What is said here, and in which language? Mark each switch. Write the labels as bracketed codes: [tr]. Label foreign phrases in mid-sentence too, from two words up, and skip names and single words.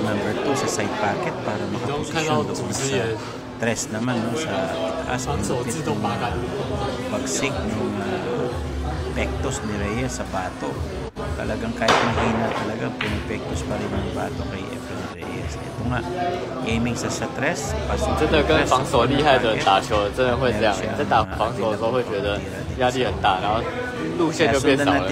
[tl] number 2 sa [en] side pocket [tl] para makaposisyon doon sa tres naman no, sa itaas malupit ng pagsik ng pectus ni Reyes sa bato. Talagang kahit mahina talaga pumipectus pa rin ang bato kay Efren Reyes. Ito nga aiming sa tres, pasok [zh] 真的跟防守厉害的人打球真的会这样，在打防守的时候会觉得压力很大，然后路线就变少了。